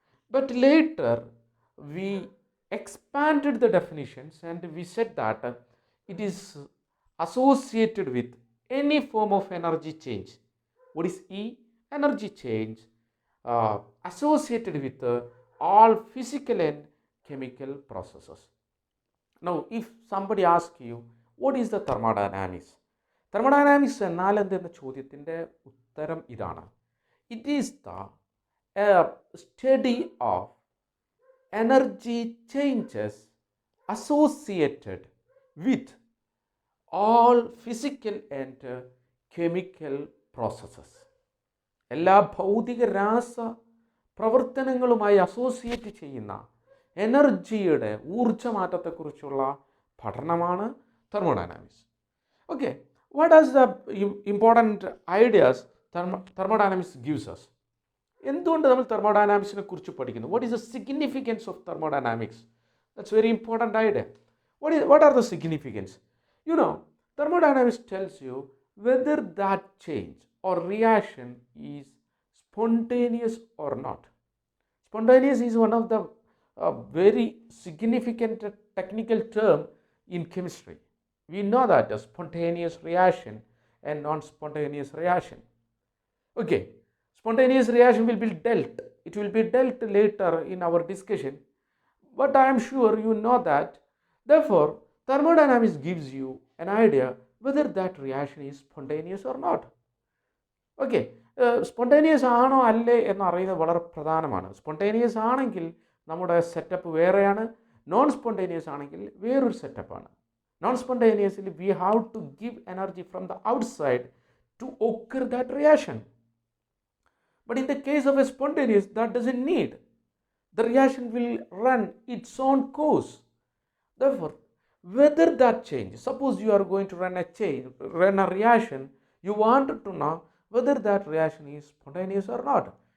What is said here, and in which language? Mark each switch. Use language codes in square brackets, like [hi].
[en] But later we expanded the definitions and we said that it is associated with any form of energy change. What is E? Energy change associated with all physical and chemical processes. Now, if somebody asks you, what is the thermodynamics? [ml] Thermodynamics എന്നാൽ എന്തെന്ന ചോദ്യത്തിൻ്റെ ഉത്തരം ഇതാണ്. [en] It is the study of energy changes associated with all physical and chemical processes. [ml] എല്ലാ ഭൗതിക രാസ പ്രവർത്തനങ്ങളുമായി associate ചെയ്യുന്ന എനർജിയുടെ ഊർജ്ജമാറ്റത്തെക്കുറിച്ചുള്ള പഠനമാണ് thermodynamics. [en] Okay, what are the important ideas thermodynamics gives us? [ml] എന്തുകൊണ്ട് നമ്മൾ തെർമോഡൈനാമിക്സിനെ കുറിച്ച് പഠിക്കുന്നു? [en] What is the significance of thermodynamics? That's very important idea. What are the significance? You know, thermodynamics tells you whether that change or reaction is spontaneous or not. Spontaneous is one of the very significant technical term in chemistry. We know that a spontaneous reaction and non-spontaneous reaction. Okay, spontaneous reaction will be dealt. It will be dealt later in our discussion, but I am sure you know that. Therefore, thermodynamics gives you an idea whether that reaction is spontaneous or not. [ml] Okay, spontaneous ആണോ അല്ലേ എന്നറിയുന്നത് വളരെ പ്രധാനമാണ്. Spontaneous ആണെങ്കിൽ നമ്മുടെ setup വേറെയാണ്, non spontaneous ആണെങ്കിൽ വേറൊരു സെറ്റപ്പാണ്. Non സ്പോണ്ടേനിയസിൽ [en] We have to give energy from the outside to occur that reaction. But in the case of a spontaneous, that doesn't need. The reaction will run its own course. Therefore, whether that change, suppose you are going to run a reaction, you want to know whether that reaction is spontaneous or not.